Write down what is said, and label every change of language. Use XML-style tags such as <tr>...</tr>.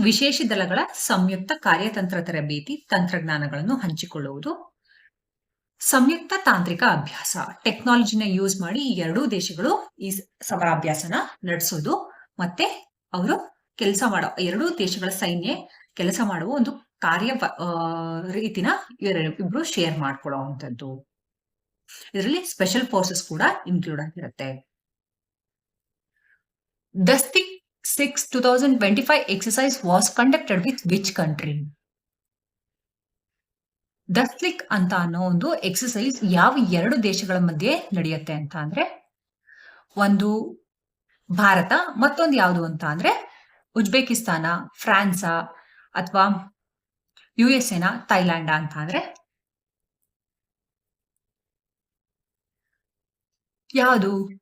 <kn>ವಿಶೇಷ ದಳಗಳ ಸಂಯುಕ್ತ ಕಾರ್ಯತಂತ್ರ ತರಬೇತಿ, ತಂತ್ರಜ್ಞಾನಗಳನ್ನು ಹಂಚಿಕೊಳ್ಳುವುದು, ಸಂಯುಕ್ತ ತಾಂತ್ರಿಕ ಅಭ್ಯಾಸ, ಟೆಕ್ನಾಲಜಿನ ಯೂಸ್ ಮಾಡಿ ಈ ಎರಡೂ ದೇಶಗಳು ಈ ಸಮರಾಭ್ಯಾಸನ ನಡೆಸೋದು. ಮತ್ತೆ ಅವರು ಕೆಲಸ ಮಾಡೋ ಎರಡೂ ದೇಶಗಳ ಸೈನ್ಯ ಕೆಲಸ ಮಾಡುವ ಒಂದು ಕಾರ್ಯ ರೀತಿನ ಇಬ್ರು ಶೇರ್ ಮಾಡ್ಕೊಳ್ಳುವಂಥದ್ದು. ಇದರಲ್ಲಿ ಸ್ಪೆಷಲ್ ಫೋರ್ಸಸ್ ಕೂಡ ಇನ್ಕ್ಲೂಡ್ ಆಗಿರುತ್ತೆ.</kn> <en>Dustlik 6 2025 exercise was conducted with which country?</en> <kn>ದಸ್ಲಿಕ್ ಅಂತ ಅನ್ನೋ ಒಂದು ಎಕ್ಸಸೈಸ್ ಯಾವ ಎರಡು ದೇಶಗಳ ಮಧ್ಯೆ ನಡೆಯುತ್ತೆ ಅಂತ ಅಂದ್ರೆ ಒಂದು ಭಾರತ, ಮತ್ತೊಂದು ಯಾವುದು ಅಂತ ಅಂದ್ರೆ ಉಜ್ಬೇಕಿಸ್ತಾನ, ಫ್ರಾನ್ಸ ಅಥವಾ ಯುಎಸ್ಎನ, ಥೈಲ್ಯಾಂಡ್ ಅಂತ ಅಂದ್ರೆ ಯಾವುದು?</kn>